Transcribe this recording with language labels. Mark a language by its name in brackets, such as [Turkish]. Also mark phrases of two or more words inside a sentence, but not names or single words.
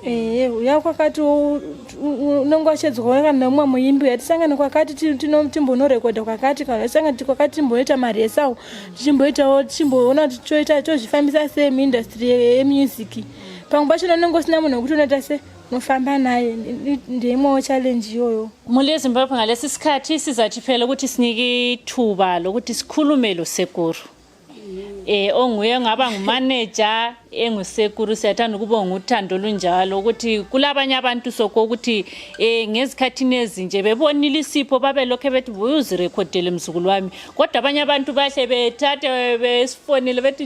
[Shona] uya kwakati unenge wachedzwa nemumwe muimbi yatisangane kwakati timbonorekodha kwakati kana tisangane kwakati timboita maresawo tichimboona kuti tozvifambisa sei muindastry yemusic pamwe pacho unenge usina munhu wekuti unoita se unofamba naye ndeimwewo challenge iyoyo. [North Ndebele] Muli eZimbabwe ngalesi sikhathi sizathifela ukuthi sinike ithuba lokuthi sikhulume lo Sekuru. Onguye ngaba ngumanager engusekuru siyathanda ukubonga uthando lunjalo ukuthi kulabanye abantu soko ukuthi ngezikhathini ezinje bebonile isipho babe lokho bethi uzirekhodele emzukulu wami kodwa abanye abantu bahle bethathe besifonele bethi